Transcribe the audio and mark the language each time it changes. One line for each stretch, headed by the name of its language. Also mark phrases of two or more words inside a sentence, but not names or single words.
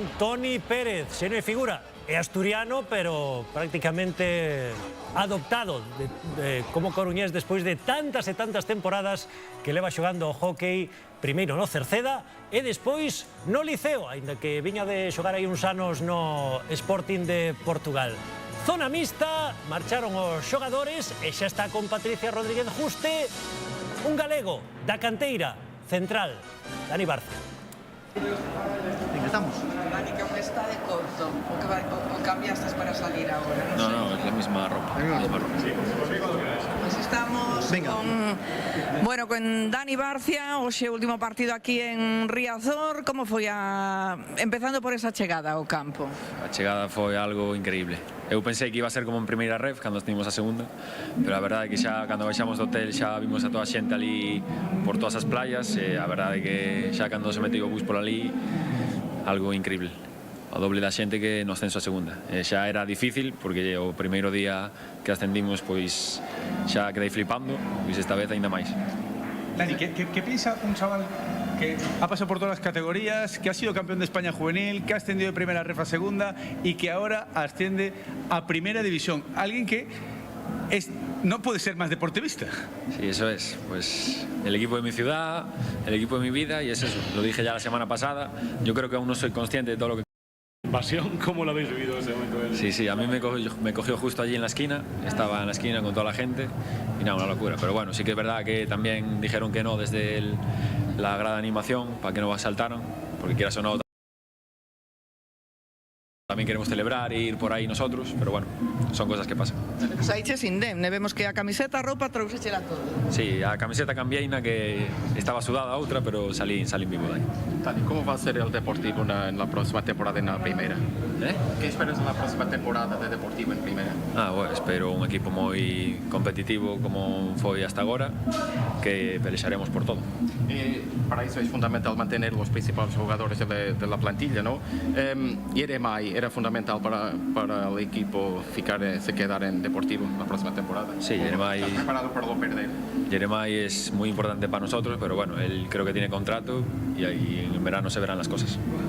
Galician: Toni Pérez, xeno de figura, é asturiano, pero prácticamente adoptado como coruñés despois de tantas e tantas temporadas que leva xogando o hockey, primeiro no Cerceda e despois no Liceo, aínda que viña de xogar aí uns anos no Sporting de Portugal. Zona mixta, marcharon os xogadores e xa está con Patricia Rodríguez Juste, un galego da canteira central, Dani Barza. Estamos. Dani, que aunque está de corto, o cambiaste para salir ahora.
Spanish: No, es la misma ropa.
Galician: Pues estamos con Dani Barcia, hoxe último partido aquí en Riazor. Como foi empezando por esa chegada ao campo? A chegada foi algo increíble. Eu pensei que
Spanish: iba a ser
Galician: como en primeira ref, cando estivemos a segunda, pero a verdade é que xa cando baixamos do hotel xa vimos a toda a xente ali por todas as playas, e a verdade é que xa cando se meteu o bus por ali, algo increíble. O doble da xente que no ascenso a segunda. Xa era difícil, porque o primeiro día que ascendimos pois xa quedei flipando, pois esta vez ainda máis.
Spanish: Dani, ¿qué piensa un chaval que ha pasado por todas las categorías, que ha sido campeón de España juvenil, que ha ascendido de primera ref a segunda y que ahora asciende a primera división? Alguien que no puede ser más deportivista. Sí, eso es. Pues el equipo de mi ciudad, el equipo de mi vida, y es eso. Lo dije ya la semana pasada. Yo creo que aún no soy consciente de todo lo que... Pasión, ¿cómo lo habéis vivido ese momento? Sí, a mí me cogió justo allí en la esquina, estaba en la esquina con toda la gente y nada, una locura. Pero bueno, sí que es verdad que también dijeron que no desde la grada de animación para que no saltaran, porque quieras o no, también queremos celebrar e ir por aí nosotros, pero bueno, son cosas que pasan.
Galician: Saiches indemne, vemos que a camiseta, a roupa, trouxechela todo. Sí, a camiseta cambiaina, que estaba sudada a outra, pero salí vivo de aí.
Spanish: Dani, ¿cómo va a ser el Deportivo en la próxima temporada en la primera? ¿Qué esperas en la próxima temporada de Deportivo en primera?
Galician: Bueno, espero un equipo moi competitivo como foi hasta agora, que pelexaremos por todo.
Spanish: Para eso es fundamental mantener los principales jugadores de la plantilla, ¿no? Yeremay era fundamental para el equipo se quedar en Deportivo la próxima temporada. Sí, Yeremay... ¿Estás preparado para no perder? Yeremay es muy importante para nosotros, pero bueno, él creo que tiene contrato y ahí en verano se verán las cosas.